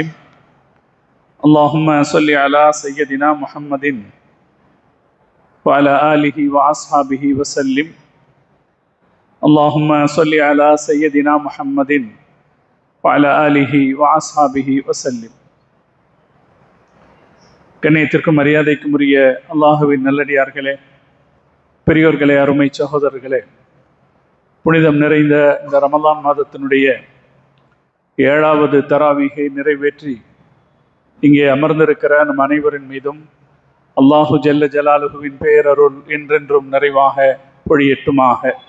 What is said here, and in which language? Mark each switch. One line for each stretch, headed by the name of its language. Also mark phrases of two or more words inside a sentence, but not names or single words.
Arabic: اللهم صل على سيدنا محمد وعلى آله وأصحابه وسلم. اللهم صل على سيدنا محمد وعلى آله وأصحابه وسلم.
Tamil: கண்ணியத்திற்கும் மரியாதைக்கும் உரிய அல்லாஹுவின் நல்லடியார்களே, பெரியோர்களே, அருமை சகோதரர்களே, புனிதம் நிறைந்த இந்த ரமலான் மாதத்தினுடைய 7வது தராவீகை நிறைவேற்றி இங்கே அமர்ந்திருக்கிற நம் அனைவரின் மீதும்
Arabic: الله جل جلاله
Tamil: பேரருள் என்றென்றும் நிறைவாக பொழியட்டுமாக.